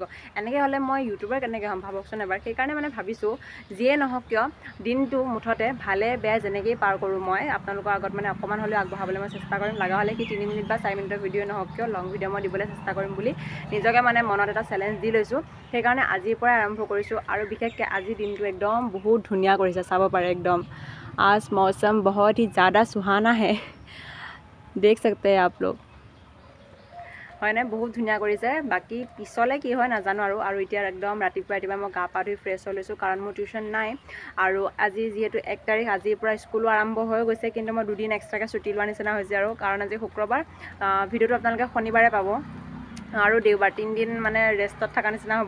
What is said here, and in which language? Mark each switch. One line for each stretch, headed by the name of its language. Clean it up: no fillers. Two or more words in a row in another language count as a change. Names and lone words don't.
Assamese: এনেকৈ হ'লে মই ইউটিউবাৰ কেনেকৈ হ'ম ভাবকচোন এবাৰ। সেইকাৰণে মানে ভাবিছোঁ যিয়ে নহওক কিয় দিনটো মুঠতে ভালে বেয়া যেনেকৈয়ে পাৰ কৰোঁ মই আপোনালোকৰ আগত মানে অকণমান হ'লেও আগবঢ়াবলৈ মই চেষ্টা কৰিম। লগা হ'লে কি 3 মিনিট বা 4 মিনিটৰ ভিডিঅ' নহওক কিয়
English: long video'
Assamese: মই দিবলৈ চেষ্টা কৰিম বুলি নিজকে মানে মনত এটা চেলেঞ্জ দি লৈছোঁ। সেইকাৰণে আজিৰ পৰাই আৰম্ভ কৰিছোঁ। আৰু বিশেষকৈ আজিৰ দিনটো একদম বহুত ধুনীয়া কৰিছে, চাব পাৰে একদম
Hindi: आज मौसम बहुत ही ज़्यादा सुहाना है, देख सकते हैं आप लोग।
Assamese: হয়নে, বহুত ধুনীয়া কৰিছে। বাকী পিছলৈ কি হয় নাজানো আৰু এতিয়া একদম ৰাতিপুৱা মই গা পা ধুই ফ্ৰেছ হৈ লৈছোঁ, কাৰণ মোৰ টিউশ্যন নাই। আৰু আজি যিহেতু 1 তাৰিখ, আজিৰ পৰা স্কুলো আৰম্ভ হৈ গৈছে, কিন্তু মই 2 দিন এক্সট্ৰাকৈ ছুটি লোৱাৰ নিচিনা হৈছে আৰু কাৰণ আজি শুক্ৰবাৰ। ভিডিঅ'টো আপোনালোকে শনিবাৰে পাব আৰু দেওবাৰ 3 দিন মানে ৰেষ্টত থকা নিচিনা হ'ব।